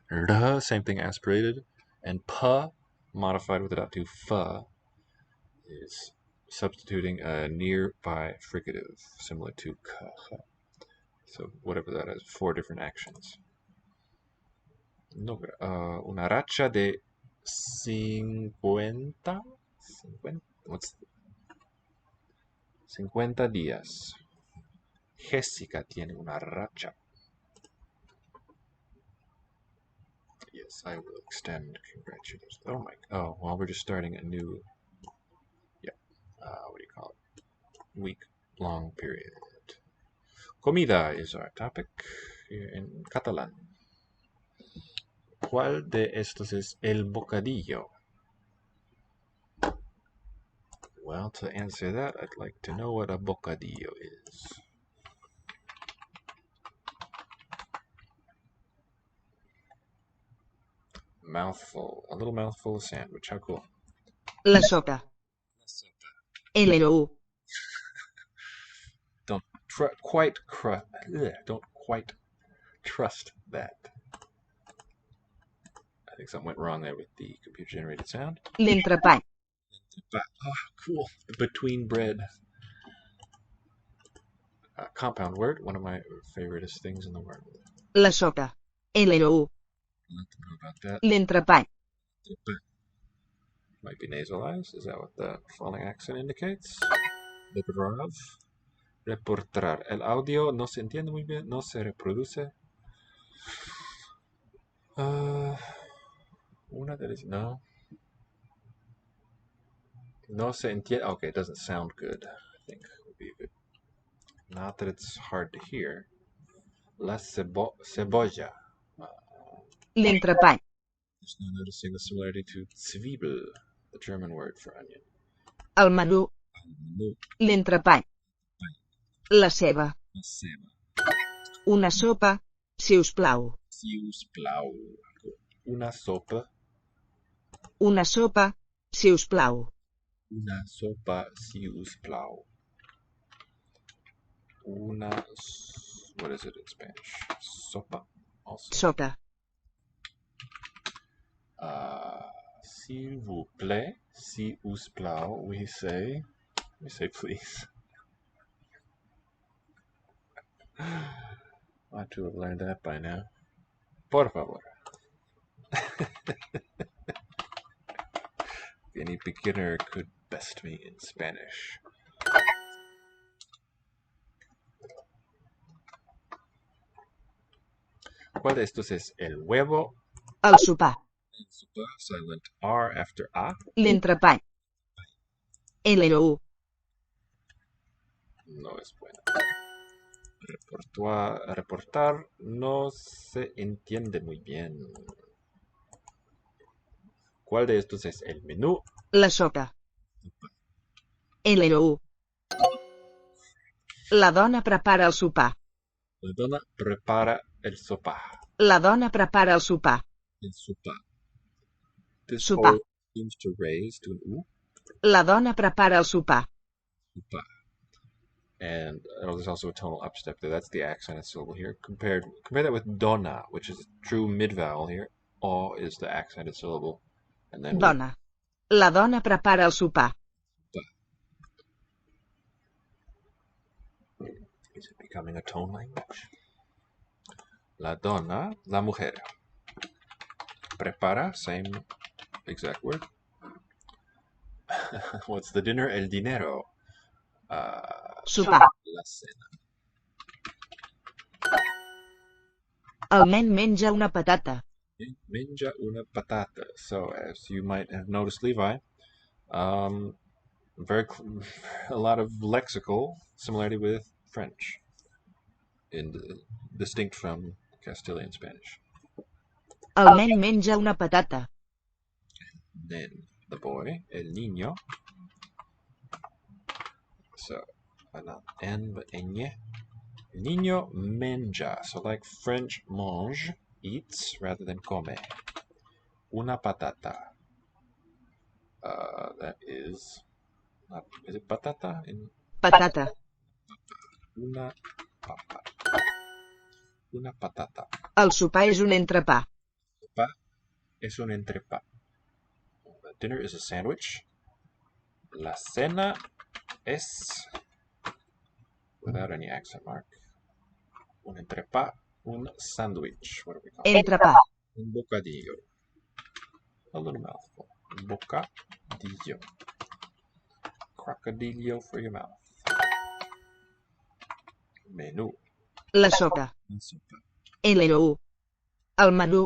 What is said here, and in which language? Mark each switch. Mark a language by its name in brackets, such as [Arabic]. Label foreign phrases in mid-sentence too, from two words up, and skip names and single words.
[English] R, same thing, aspirated, and P, modified with the dot to F, is substituting a nearby fricative, similar to K. So whatever that is, 4 different actions. [Spanish] Una racha de 50. [English] What's 50 días. [Spanish] Jessica tiene una racha. [English] Yes, I will extend congratulations. Oh my. Oh, well, we're just starting a new. Yeah. What do you call it? Week-long period. Comida is our topic here in Catalan. [Spanish] ¿Cuál de estos es el bocadillo? [English] Well, to answer that, I'd like to know what a bocadillo is. Mouthful, a little mouthful of sandwich. How cool. [Catalan] La sopa. LLU. [English] Don't quite trust that. I think something went wrong there with the computer-generated sound. [Catalan] L'entrepà. [English] Oh, cool. Between bread. Compound word, one of my favoriteest things in the world. [Catalan] La sopa. LLU. [English] I'd like to know about that. [Catalan] L'entrepà. [English] Might be nasalized. Is that what the falling accent indicates? [Spanish] Reportar. El audio no se entiende muy bien, no se reproduce. Una de las, no. No se entiende. [English] Okay, it doesn't sound good. I think would be good. Not that it's hard to hear. [Spanish] La cebolla. [Catalan] L'entrepà. [English] Just now noticing the similarity to Zwiebel, the German word for onion. [Catalan] El menú. L'entrepà. La ceba. La ceba. Una sopa, si us plau. Si us plau. Una sopa. Una sopa, si us plau. Una sopa, si us plau. [English] What is it in Spanish? Sopa. Also. [Spanish] Sopa. [French] S'il vous plaît, [Catalan] si us plau, [English] we say please. Ought to have learned that by now. [Spanish] Por favor. [English] Any beginner could best me in Spanish. [Spanish] ¿Cuál de estos es el huevo? [Catalan] El sopar. El sopar, [English] silent R after A. [Catalan] L'entrepà. LLU. [Spanish] No es bueno. Reportar no se entiende muy bien. ¿Cuál de estos es el menú? [Catalan] La sopa. LLU. La dona prepara el sopar. La dona prepara el sopar. La dona prepara el sopar. El sopar. This Sopar. [English] O seems to raise to an U. [Catalan] La dona prepara el sopar. Sopar. [English] And there's also a tonal upstep there. That's the accented syllable here. Compare that with dona, which is a true mid-vowel here. O is the accented syllable. And then [Catalan] Dona. La dona prepara el sopar. [English] Is it becoming a tone language? [Catalan] La dona, [Spanish] la mujer. [Catalan] Prepara, [English] same exact word. What's the dinner? [Spanish] El dinero. [Catalan] Sopar. [Spanish] La cena. [Catalan] El nen menja una patata. Menja una patata. [English] So, as you might have noticed, Levi, a lot of lexical similarity with French, distinct from Castilian Spanish. [Catalan] El nen menja una patata. [English] Then the boy, [Spanish] el niño. [English] So, not N, but ñ. [Spanish] El niño menja. [English] So, like French mange, eats, rather than come. [Catalan] Una patata. [English] That is it patata? [Catalan] Patata. [Spanish] Una papa. Una patata. [Catalan] El sopar és un entrepà. Sopa es un entrepà. [English] Dinner is a sandwich. [Spanish] La cena es, [English] without any accent mark, [Catalan] un entrepà, un sandwich. [English] What do we call it? [Catalan] Entrepà. [Spanish] Un bocadillo. [English] A little mouthful. [Spanish] Bocadillo. [English] Crocodillo for your mouth. [Catalan] Menú. La sopa. La sopa. El menú. El menú.